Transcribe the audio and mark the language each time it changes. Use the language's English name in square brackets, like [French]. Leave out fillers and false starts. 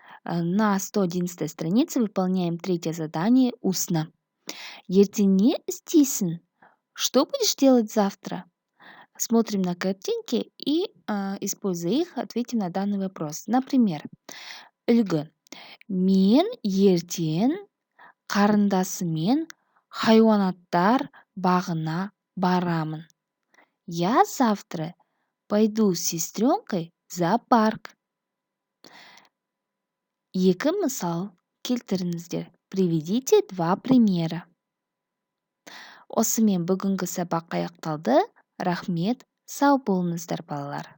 [Russian] На 111-й странице выполняем третье задание устно. [Kazakh] Ертең не істейсің? [Russian] Что будешь делать завтра? Смотрим на картинки и, используя их, ответим на данный вопрос. Например, үлгі. [Kazakh] Мен ертең қарындасыммен хайуанаттар бағына барамын. [Russian] Я завтра пойду с сестренкой в зоопарк. [Kazakh] Екі мысал келтіріңіздер. [Russian] Приведите два примера. [Kazakh] Осымен бүгінгі сабақ аяқталды. Рахмет, сау болыңыздар балалар.